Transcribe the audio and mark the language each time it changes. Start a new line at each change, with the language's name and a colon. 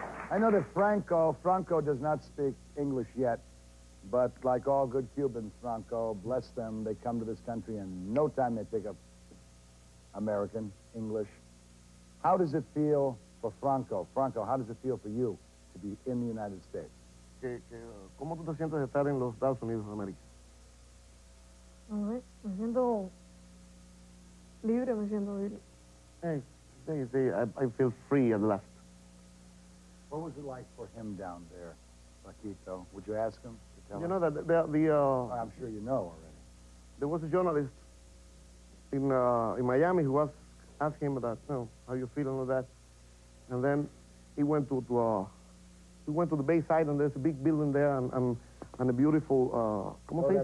English: I know that Franco does not speak English yet, but like all good Cubans, Franco, bless them, they come to this country and no time they pick up American, English. How does it feel for Franco? Franco, how does it feel for you to be in the United States?
Spanish: ¿Cómo tú te sientes de estar en los Estados Unidos de América? Me siento libre, me siento libre.
English: Hey, I feel free at last. What was it like for him down there, Paquito? Would you ask him to tell You us? know that I'm sure you know already. there was a journalist in Miami who was asking him about, how you feel and all that, and then he went to the Bayside, and there's a big building there and a beautiful
Spanish: ¿cómo se dice?